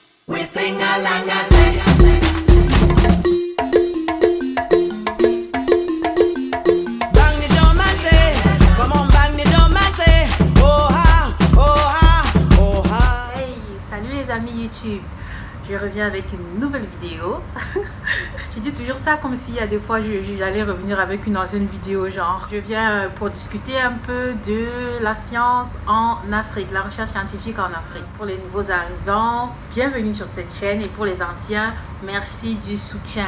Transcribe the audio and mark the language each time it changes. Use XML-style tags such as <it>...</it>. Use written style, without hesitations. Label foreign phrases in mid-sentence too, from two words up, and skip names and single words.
<en>We sing along and say, bang the drum and say, come on bang the drum and say, oh ha, oh ha, oh ha.</en> <fr>Hey, salut les amis YouTube, je reviens avec une nouvelle vidéo. Je dis toujours ça comme s'il y a des fois j'allais revenir avec une ancienne vidéo, genre je viens pour discuter un peu de la science en Afrique, la recherche scientifique en Afrique. Pour les nouveaux arrivants, bienvenue sur cette chaîne, et pour les anciens, merci du soutien.</fr>